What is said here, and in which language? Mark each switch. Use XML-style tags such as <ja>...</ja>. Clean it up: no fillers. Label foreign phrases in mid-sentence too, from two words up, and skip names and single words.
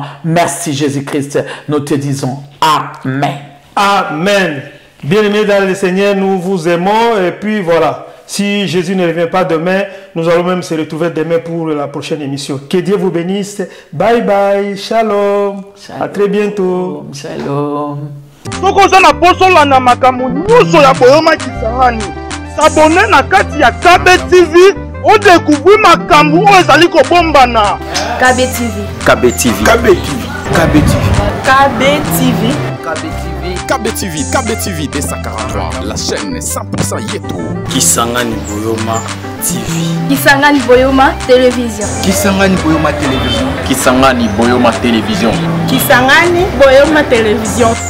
<fr>Merci, Jésus-Christ. Nous te disons Amen. Amen. Bien-aimés dans le Seigneur, nous vous aimons. Et puis voilà, si Jésus ne revient pas demain, nous allons même se retrouver demain pour la prochaine émission. Que Dieu vous bénisse. Bye bye. Shalom. Shalom. À très bientôt. Shalom.</fr> <ln>Soko oza na posola na makambo nyonso ya boyoma kisangani. S'abonner na kati ya KB TV,</ln> <fr>on découvre</fr> <ln>makambo oyo ezali kobombana. KB TV. KB TV. KB TV. KB TV. KB TV. KB TV.</ln> <fr>KBTV D143, la chaîne 100% Yeto. Kisangani Boyoma TV. Kisangani Boyoma Télévision. Kisangani Boyoma Télévision. Kisangani Boyoma Télévision. Kisangani Boyoma Télévision.</fr>